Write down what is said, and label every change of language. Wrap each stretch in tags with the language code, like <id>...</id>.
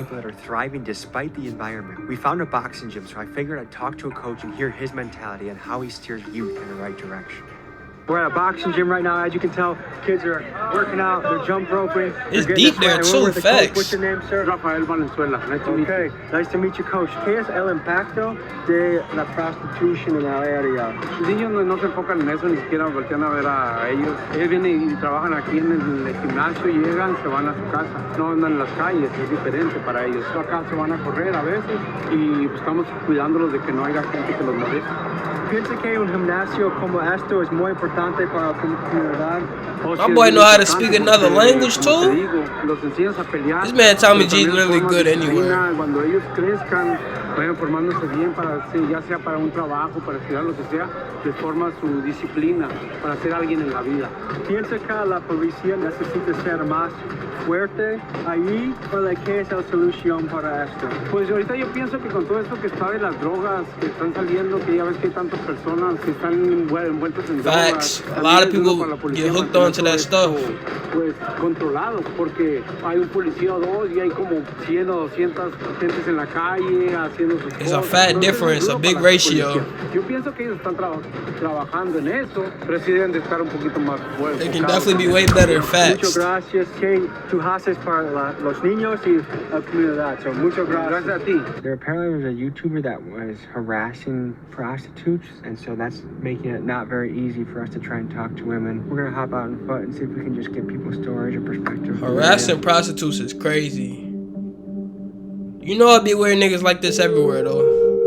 <en>people that are thriving despite the environment. We found a boxing gym, so I figured I'd talk to a coach and hear his mentality and how he steers youth in the right direction. We're at a boxing gym right now. As you can tell, kids are working out. They're jump roping. It's deep there too. Facts. What's your name, sir? Rafael Valenzuela. Nice to meet you. Okay, nice to meet you, coach.</en> <es>¿Qué es el impacto de la prostitución en la área? Los niños no se enfocan en eso, ni siquiera voltean a ver a ellos. Ellos vienen y trabajan aquí en el gimnasio, llegan, se van a su casa. No andan en las calles, es diferente para ellos. Acá se van a correr a veces y estamos cuidándolos de que no haya gente que los moleste. Piensa que un gimnasio como esto es muy importante para la comunidad.</es> <en>My boy know how to speak another language too. This man Tommy G literally good anywhere.</en> <es>Cuando ellos crezcan, vayan formándose bien para, ya sea para un trabajo, para estudiar, lo que sea, les forma su disciplina para ser alguien en la vida. Piensa que la policía necesita ser más fuerte ahí, o qué es la solución para esto. Pues ahorita yo pienso que con todo esto que está de las drogas que están saliendo, que ya ves que hay tantas personas que están envueltas en</es> <en>Facts.</en> <es>drogas.</es> <en>A lot of people get hooked onto that stuff.</en> <es>Pues controlados, porque hay un policía o dos y hay como 100 o 200 gentes en la calle haciendo sus cosas.</es> <en>It's a fat difference, a big ratio.</en> <es>Yo pienso que ellos están trabajando en eso, pero sí deben de estar un poquito más fuertes.</es> <en>They can definitely be way better.</en> <es>Muchas</es> <en>Facts.</en> <es>gracias. ¿Qué tú haces para los niños y la comunidad? So, muchas gracias. Gracias a ti.</es> <en>There apparently was a YouTuber that was harassing prostitutes, and so that's making it not very easy for us to try and talk to women. We're gonna hop out on foot and see if we can just get people's stories or perspective. Harassing prostitutes is crazy. You know it'd be weird niggas like this everywhere though.</en>